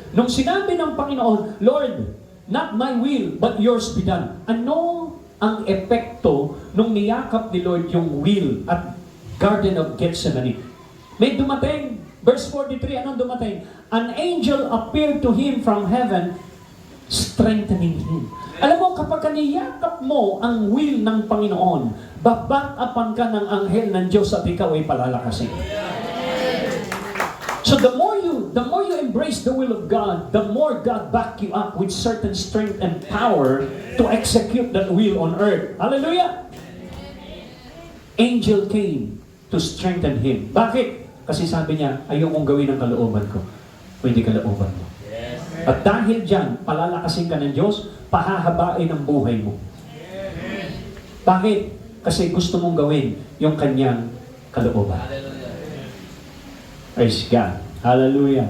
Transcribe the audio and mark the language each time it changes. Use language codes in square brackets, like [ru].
[tl] Nung sinabi ng Panginoon, [en] Lord, not my will, but yours be done. [tl] Ano ang epekto nung niyakap ni Lord yung will at Garden of Gethsemane? May dumating, verse 43, anong dumating? [en] An angel appeared to him from heaven, strengthening him. [tl] Alam mo, kapag kaniyakap mo ang will ng Panginoon, babang-apan ka ng anghel ng Diyos at ikaw ay palalakasin. [en] So the more you embrace the will of God, the more God back you up with certain strength and power to execute that will on earth. Hallelujah! Angel came to strengthen him. [tl] Bakit? Kasi sabi niya, ayokong gawin ang kalooban ko. Pwede kalooban mo. At dahil dyan, palalakasin ka ng Diyos, pahahabain ang buhay mo. Bakit? Kasi gusto mong gawin yung kanyang kalooban. [en] Praise God. Hallelujah.